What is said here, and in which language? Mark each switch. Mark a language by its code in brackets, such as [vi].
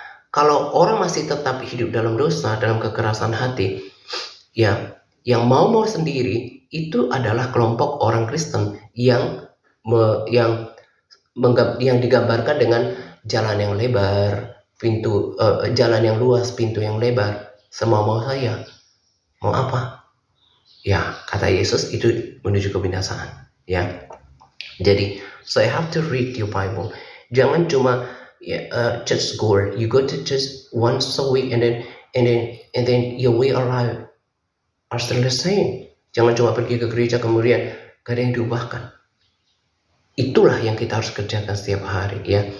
[id] Kalau orang masih tetap hidup dalam dosa, dalam kekerasan hati, ya, yang mau sendiri itu adalah kelompok orang Kristen yang yang digambarkan dengan jalan yang lebar, jalan yang luas, pintu yang lebar. Semua mau saya. Mau apa? Ya, kata Yesus itu menuju kebinasaan. Ya. [en] Jadi, so I have to read your Bible. [id] Jangan cuma [en] church goer. You go to church once a week and then your way of life are still the same. [id] Jangan cuma pergi ke gereja kemudian gak ada yang diubahkan. Itulah yang kita harus kerjakan setiap hari, ya.